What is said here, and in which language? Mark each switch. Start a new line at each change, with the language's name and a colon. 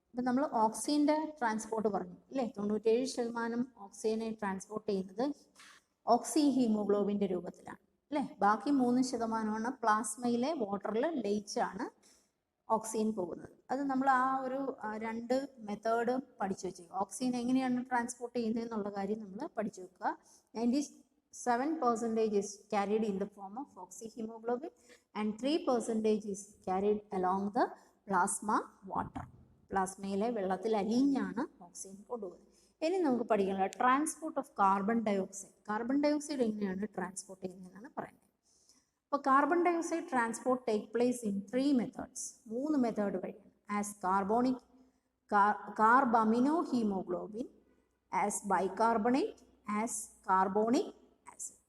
Malayalam: ഇപ്പം നമ്മൾ ഓക്സിജൻ്റെ ട്രാൻസ്പോർട്ട് പറഞ്ഞു അല്ലേ. 97% ഓക്സിജനെ ട്രാൻസ്പോർട്ട് ചെയ്യുന്നത് ഓക്സി ഹീമോഗ്ലോബിൻ്റെ രൂപത്തിലാണ് അല്ലേ. ബാക്കി 3% പ്ലാസ്മയിലെ വാട്ടറിൽ ലയിച്ചാണ് ഓക്സിജൻ പോകുന്നത്. അത് നമ്മൾ ആ ഒരു 2 മെത്തേഡ് പഠിച്ചു വെച്ചേക്കുക. ഓക്സിജൻ എങ്ങനെയാണ് ട്രാൻസ്പോർട്ട് ചെയ്യുന്നത് എന്നുള്ള കാര്യം നമ്മൾ പഠിച്ചു വെക്കുക.
English: 97% is carried in the form of oxyhemoglobin and 3% is carried along the plasma water.
Malayalam: പ്ലാസ്മയിലെ വെള്ളത്തിൽ അലിഞ്ഞാണ് ഓക്സിജൻ കൊണ്ടുപോകുന്നത്. ഇനി നമുക്ക് പഠിക്കാനുള്ള transport of carbon dioxide.
English: Carbon dioxide എങ്ങനെയാണ് transport ചെയ്യുന്നതെന്നാണ് പറയുന്നത്. അപ്പോൾ carbon dioxide transport take place in 3 methods.
Malayalam: 3 method വഴിയാണ്.
English: As carbonic carbamino haemoglobin, as bicarbonate, as carbonic acid.